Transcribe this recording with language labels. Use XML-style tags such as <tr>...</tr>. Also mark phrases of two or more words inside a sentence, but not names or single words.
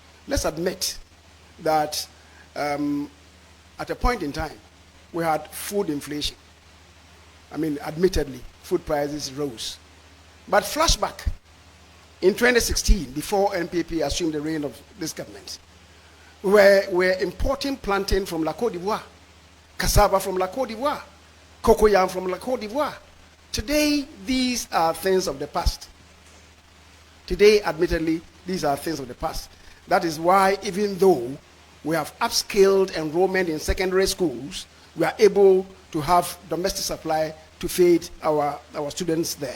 <en>Let's admit that at a point in time, we had food inflation. Admittedly, food prices rose. But flashback, in 2016, before NPP assumed the reign of this government, we're importing plantain from La Côte d'Ivoire, cassava from La Côte d'Ivoire, cocoyam from La Côte d'Ivoire. Today, these are things of the past. Today, admittedly, these are things of the past. That is why, even though we have upscaled enrollment in secondary schools, we are able to have domestic supply to feed our students there.</en>